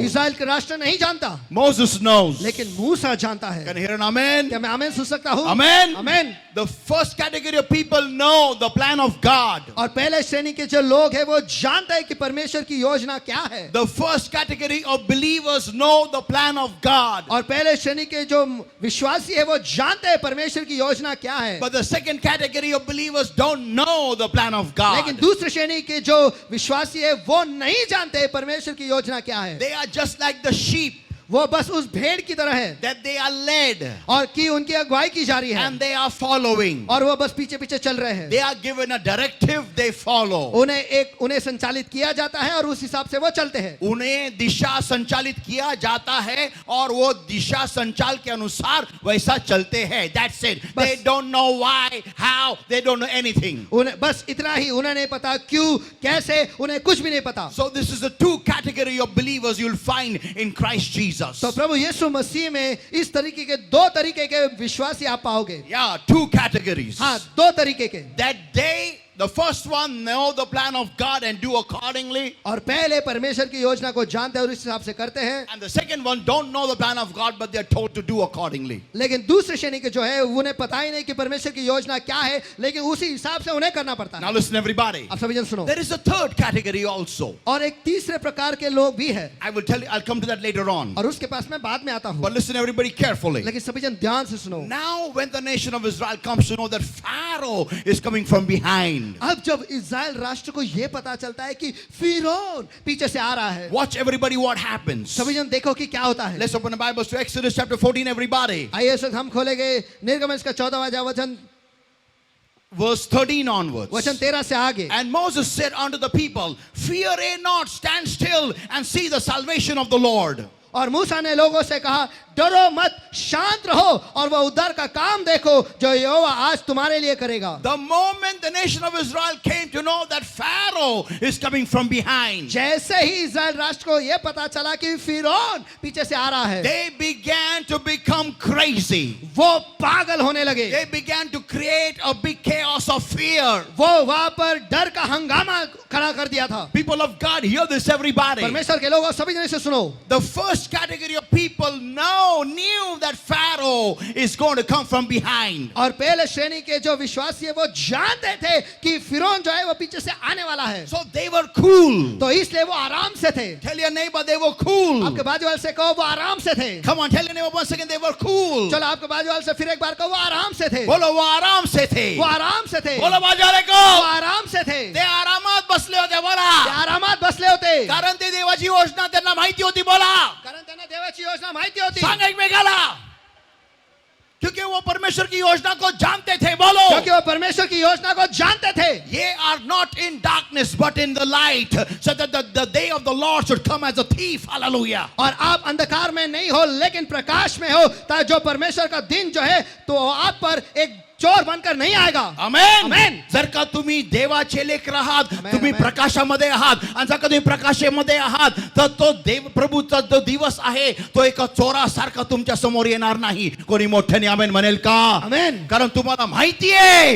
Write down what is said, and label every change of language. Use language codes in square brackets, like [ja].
[hi] इस्राएल का राष्ट्र नहीं जानता, [en] Moses knows. [hi] लेकिन मूसा जानता है। [en] Can you hear an amen? [hi] क्या मैं आमीन सुन सकता हूँ? [en] Amen. [hi] आमीन। [en] The first category of people know the plan of God. [hi] और पहले श्रेणी के जो लोग हैं वो जानते हैं कि परमेश्वर की योजना क्या है। [en] The first category of believers know the plan of God. [hi] और पहले श्रेणी के जो विश्वासी है वो जानते हैं परमेश्वर की योजना क्या है। [en] But the second category of believers don't know the plan of [hi] लेकिन [en] God. [hi] दूसरी श्रेणी के जो विश्वासी है वो नहीं जानते परमेश्वर की योजना क्या है। [en] They are just like the sheep [hi] वो बस उस भेड़ की तरह है, [en] that they are led [hi] और कि उनकी अगुवाई की जा रही है, [en] and they are following. [hi] और वो बस पीछे पीछे चल रहे हैं। [en] They are given a directive, they follow. [hi] उन्हें संचालित किया जाता है और उस हिसाब से वो चलते हैं। उन्हें दिशा संचालित किया जाता है और वो दिशा संचाल के अनुसार वैसा चलते हैं. [en] That's it. They don't know why, how, they don't know anything. [hi] उन्हें बस इतना ही, उन्हें नहीं पता क्यों, कैसे, उन्हें कुछ भी नहीं पता। [en] So this is the two category of believers you'll find in Christ Jesus. [hi] तो प्रभु यीशु मसीह में इस तरीके के दो तरीके के विश्वासी आप पाओगे। [en] Yeah, two categories. [hi] हाँ, दो तरीके के। [en] That they The first one, know the plan of God and do accordingly. [hi] और पहले परमेश्वर की योजना को जानते हैं और इस हिसाब से करते हैं. [en] And the second one, don't know the plan of God, but they're told to do accordingly. [hi] लेकिन दूसरे श्रेणी के जो है उन्हें पता ही नहीं कि परमेश्वर की योजना क्या है, लेकिन उसी हिसाब से उन्हें करना पड़ता [en] Now [hi] है. [en] listen, everybody. [hi] आप सभी जन सुनो. [en] There is a third category also. [hi] और एक तीसरे प्रकार के लोग भी है, [en] I will tell you, I'll come to that later on. [hi] और उसके पास मैं बाद में आता हूँ. [en] But listen, everybody, carefully. [hi] लेकिन सभी जन ध्यान से सुनो. [en] Now, when the nation of Israel comes to know that Pharaoh is coming from behind, [hi] अब जब इज़राइल राष्ट्र को यह पता चलता है कि फिरौन पीछे से आ रहा है, [en] watch everybody what happens. [hi] सभी जन देखो कि क्या होता है. [en] Let's open the Bibles to Exodus chapter 14, everybody. [hi] आइए इस वक्त हम खोलेंगे निर्गमन का 14वां वचन [en] Verse 13 onwards. [hi] वचन 13 से आगे. [en] And Moses said unto the people, fear ye not, stand still and see the salvation of the Lord. [hi] और मूसा ने लोगों से कहा, डरो मत, शांत रहो और वह उद्धार का काम देखो जो यहोवा आज तुम्हारे लिए करेगा. [en] The moment the nation of Israel came to know that Pharaoh is coming from behind, [hi] जैसे ही इज़राइल राष्ट्र को यह पता चला कि फिरौन पीछे से आ रहा है, [en] they began to become crazy. [hi] वो पागल होने लगे. [en] They began to create a big chaos of fear. [hi] वो वहां पर डर का हंगामा खड़ा कर दिया था. [en] People of God, hear this, everybody. [hi] परमेश्वर के लोगों सभी जने से सुनो. [en] The first category of people knew that Pharaoh is going to come from behind. [hi] और पहले श्रेणी के जो विश्वासी है वो जानते थे कि फिरौन जो है वो पीछे से आने वाला है. [en] So they were cool. [hi] तो इसलिए वो आराम से थे. [en] Tell your neighbor they were cool. [hi] आपके बाजू वाले से कहो वो आराम से थे. [en] Come on, tell your neighbor once again they were cool. [hi] चलो आपके बाजू वाले से फिर एक बार कहो वो आराम से थे. बोलो वो आराम से थे. वो आराम से थे. बोलो बाजू वाले को. वो आराम से थे. [mr] ते आरामात बसले होते ते बोला. आरामात बसले होते. कारण ते देवाची योजना त्यांना माहिती होती बोला. कारण त्यांना देवाची योजना माहिती होती. सांग एकमेकाला. [hi] क्योंकि वो परमेश्वर की योजना को जानते थे. बोलो. क्योंकि वो परमेश्वर की योजना को जानते थे. [en] Ye are not in darkness but in the light, so that the day of the Lord should come as a thief. Hallelujah. [hi] और आप अंधकार में नहीं हो लेकिन प्रकाश में हो, ताकि जो परमेश्वर का दिन जो है तो आप पर एक चोर बनकर नहीं आएगा. आमेन. आमेन. [mr] जर का तुम्ही देवाचे लेकर आहात, आमेन, तुम्ही आमेन. प्रकाशामध्ये आहात, आणि जर का तुम्ही प्रकाशामध्ये आहात, तर तो देव प्रभूचा जो दिवस आहे तो एका चोरासारखा तुमच्या समोर येणार नाही. कोणी मोठ्याने आमेन म्हणेल का? आमेन. कारण तुम्हाला माहिती आहे